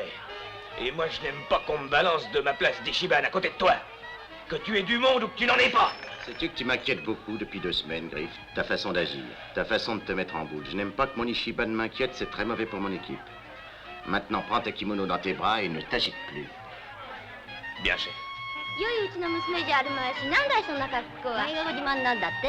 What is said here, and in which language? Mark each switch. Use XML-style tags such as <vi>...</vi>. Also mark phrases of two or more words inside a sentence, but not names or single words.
<fr>Et moi, je n'aime pas qu'on me balance de ma place d'Ichiban à côté de toi. Que tu aies du monde ou que tu n'en aies pas. Sais-tu que tu m'inquiètes beaucoup depuis 2 semaines, Griff? Ta façon d'agir, ta façon de te mettre en boule. Je n'aime pas que mon Ichiban m'inquiète, c'est très mauvais pour mon équipe. Maintenant, prends ta kimono dans tes bras et ne t'agite plus. Bien, chef.</fr> <ja>良いうちの娘じゃあるまいし、なんだいそんな格好は。大学自慢なんだって。</ja>